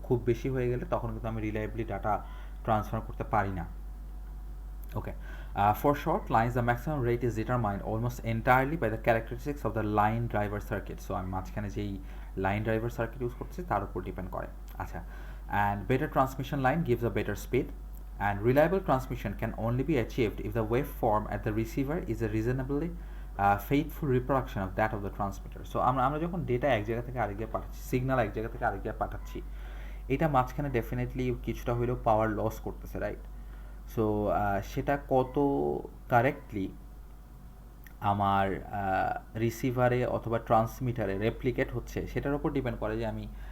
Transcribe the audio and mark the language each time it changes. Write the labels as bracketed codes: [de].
[bn] খুব বেশি হয়ে গেলে তখন কিন্তু আমি রিলায়েবলি ডাটা ট্রান্সফার করতে পারি না। [en] Okay, for short lines the maximum rate is determined almost entirely by the characteristics of the line driver circuit. [bn] So আমি মাঝখানে যেই লাইন ড্রাইভার সার্কিট ইউজ করছি তার উপর ডিপেন্ড করে। [en] আচ্ছা, and better transmission line gives a better speed, and reliable transmission can only be achieved if the waveform at the receiver is a reasonably faithful reproduction of that of the transmitter. [bn] So আমরা যখন data এক জায়গা থেকে আরেক জায়গায় পাঠাচ্ছি, signal এক জায়গা থেকে আরেক জায়গায় পাঠাচ্ছি, এটা মাঝখানে ডেফিনেটলি কিছুটা হলেও পাওয়ার লস করতেছে, রাইট? সো সেটা কত কারেক্টলি আমার রিসিভারে অথবা ট্রান্সমিটারে রেপ্লিকেট হচ্ছে সেটার উপর ডিপেন্ড করে যে আমি